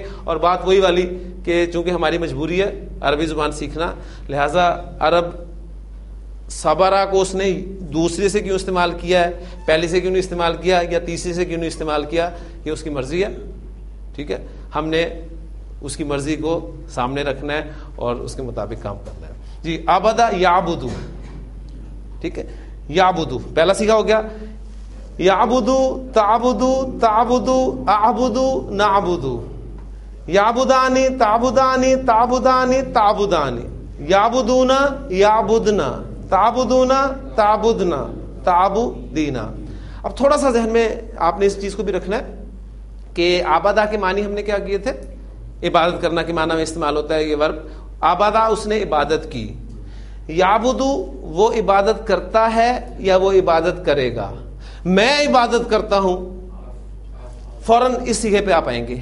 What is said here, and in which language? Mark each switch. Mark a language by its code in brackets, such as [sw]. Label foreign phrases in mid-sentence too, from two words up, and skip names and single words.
[ur] اور بات وہی والی کہ چونکہ ہماری مجبوری ہے عربی زبان سیکھنا, لہٰذا عرب صبرا کو اس نے دوسرے سے کیوں استعمال کیا ہے, پہلے سے کیوں نہیں استعمال کیا, یا تیسرے سے کیوں نہیں استعمال کیا, یہ اس کی مرضی ہے. ٹھیک ہے, ہم نے اس کی مرضی کو سامنے رکھنا ہے اور اس کے مطابق کام کرنا ہے. جی [ar] عبدا یعبدو, [ur] ٹھیک ہے. یعبدو پہلا سیکھا ہو گیا. [ar] یعبدو تعبدو تعبدو اعبدو نعبدو. یعبدانی تعبدانی تعبدانی تعبدانی. یعبدونا یعبدنا تعبدونا تعبدنا تعبدینا. [ur] اب تھوڑا سا ذہن میں آپ نے اس چیز کو بھی رکھنا ہے کہ عبادہ کے معنی ہم نے کیا کیے تھے؟ عبادت کرنا کے معنی میں استعمال ہوتا ہے یہ ورب. عبادہ اس نے عبادت کی. یعبدو وہ عبادت کرتا ہے یا وہ عبادت کرے گا. میں عبادت کرتا ہوں, فوراً اس سیغے پہ آپ آئیں گے.